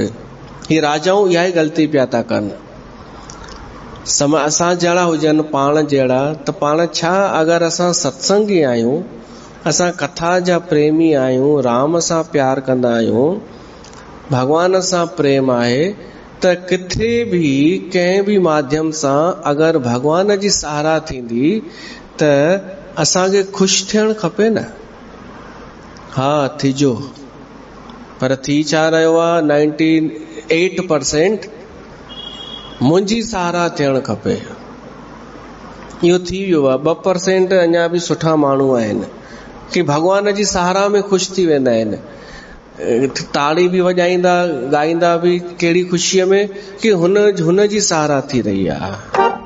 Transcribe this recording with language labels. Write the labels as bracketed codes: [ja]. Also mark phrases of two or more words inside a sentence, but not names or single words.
[sd] ही राजाऊं इहा ई ग़लती पिया था कनि। असां जहिड़ा हुजनि, पाण जहिड़ा, त पाण छा, अगरि असां सत्संगी आहियूं, असां कथा जा प्रेमी आहियूं, राम सां प्यार कंदा आहियूं, भगवान सां प्रेम आहे, त किथे बि कंहिं बि माध्यम सां अगरि भगवान जी सहारा थींदी त असांखे ख़ुशि थियणु खपे न? हा, थिजो। पर थी छा रहियो आहे? 98% मुंहिंजी सहारा थियणु खपे, इहो थी वियो आहे। 2% अञा बि सुठा माण्हू आहिनि कि भगवान जी सहारा में ख़ुशि थी वेंदा आहिनि। ताड़ी बि वॼाईंदा, ॻाईंदा बि कहिड़ी ख़ुशीअ में कि हुन जी सहारा थी रही आहे।